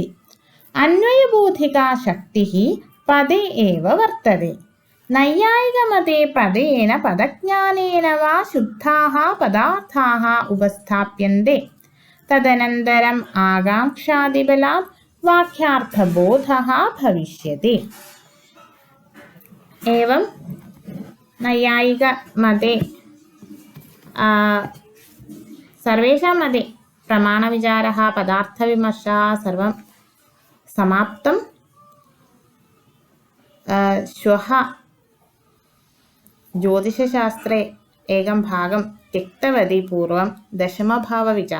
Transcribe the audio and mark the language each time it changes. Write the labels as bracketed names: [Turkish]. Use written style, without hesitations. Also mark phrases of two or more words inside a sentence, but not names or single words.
[Sanskrit] അന്വയബോധികാ ശക്തിഃ പദേ ഏവ വർത്തതേ. നൈയായികമതേ പദേന പദജ്ഞാനേന വാ ശുദ്ധാഃ പദാർത്ഥാഃ ഉപസ്ഥാപ്യന്തെ. തദനന്തരം ആകാംക്ഷാദിബലാത് വാക്യാർത്ഥബോധഃ ഭവിഷ്യതി. एवं नैयायिक मते सर्वेषां मते प्रमाणविचारः पदार्थविमर्शः सर्वं समाप्तं. श्वः ज्योतिषशास्त्रे एकं भागं त्यक्तवती पूर्वं दशमभावविचारः.